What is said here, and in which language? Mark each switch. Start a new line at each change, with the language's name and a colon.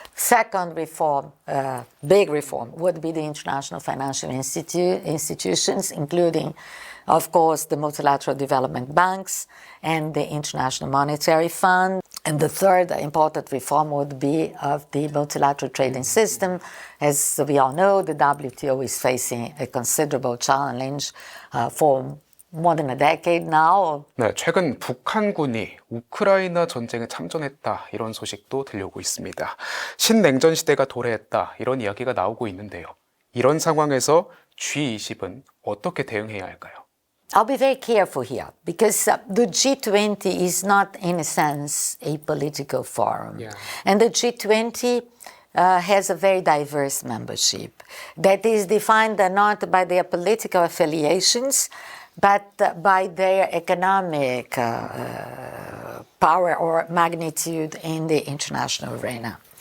English: Second reform, big reform, would be the international financial institutions, including, of course, the multilateral development banks and the International Monetary Fund. And the third important reform would be of the multilateral trading system. As we all know, the WTO is facing a considerable challenge for more than a decade now.
Korean: 네, 최근 북한군이 우크라이나 전쟁에 참전했다 이런 소식도 들려오고 있습니다. 신냉전 시대가 도래했다 이런 이야기가 나오고 있는데요. 이런 상황에서 G20은 어떻게 대응해야 할까요?
English: I'll be very careful here because the G20 is not, in a sense, a political forum. And the G20 has a very diverse membership that is defined not by their political affiliations, but by their economic power or magnitude in the international arena.